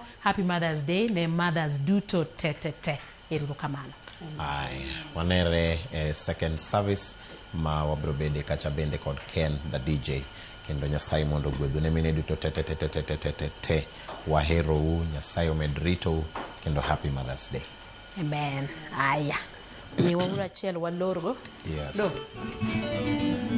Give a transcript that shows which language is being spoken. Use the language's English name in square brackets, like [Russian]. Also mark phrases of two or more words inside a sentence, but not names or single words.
[English] Happy Mother's Day [Luo (Kenya and Tanzania)] ne mothers duto te. Erokamano. Ay, wanere [English] second service [Luo (Kenya and Tanzania)] ma wabro bende kacha bende kod Ken the DJ. Kendo Nyasaye mondo gwedhu ne mine duto te wahero u Nyasaye omedrito kendo [English] Happy Mother's Day. [Luo (Kenya and Tanzania)] Amen. Aya. Ni wawura chiel walorgo. [English] Yes. Do.